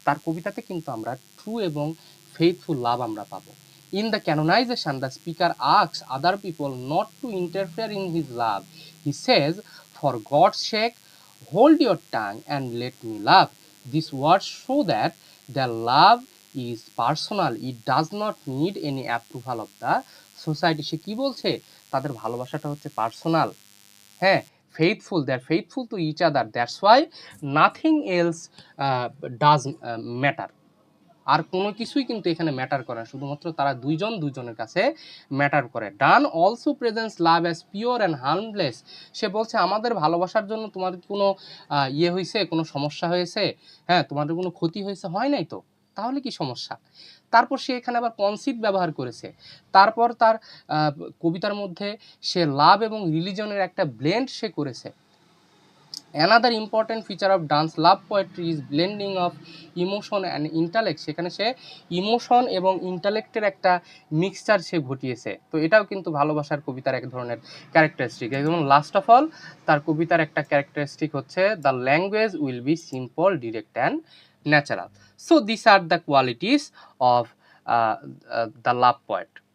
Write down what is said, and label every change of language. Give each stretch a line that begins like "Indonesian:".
Bangla: তার কবিতাতে কিন্তু আমরা ট্রু এবং ফেইথফুল লাভ আমরা পাবো।
English: In the canonization the speaker asks other people not to interfere in his love. He says, for God's sake hold your tongue and let me love. This words show that their love is personal, it does not need any approval of the society।
Bangla: সে কি বলছে, তাদের ভালোবাসাটা হচ্ছে personal. হ্যাঁ,
English: Faithful, they are faithful to each other, that's why nothing else does matter.
Bangla: আর কোনো কিছুই কিন্তু এখানে ম্যাটার করে না, শুধুমাত্র তারা দুইজন দুইজনের কাছে ম্যাটার করে।
English: Donne also presents love as pure and harmless.
Bangla: সে বলছে আমাদের ভালোবাসার জন্য তোমার কোনো ইয়ে হয়েছে, কোনো সমস্যা হয়েছে, হ্যাঁ তোমাদের কোনো ক্ষতি হয়েছে, হয় নাই তো, তাহলে কি সমস্যা। তারপর সে এখানে আবার কনসিভ ব্যবহার করেছে। তারপর তার কবিতার মধ্যে সে লাভ এবং রিলিজনের একটা ব্লেন্ড সে করেছে।
English: Another important feature of dance love poetry is blending of emotion and intellect।
Bangla: সেখানে সে ইমোশন এবং ইন্টালেক্টের একটা মিক্সচার সে ঘটিয়েছে। তো এটাও কিন্তু ভালোবাসার কবিতার এক ধরনের ক্যারেক্টারিস্টিক। এবং
English: last of all
Bangla: তার কবিতার একটা ক্যারেক্টারিস্টিক হচ্ছে
English: The language will be simple, direct and natural. So this are the qualities of the love poet.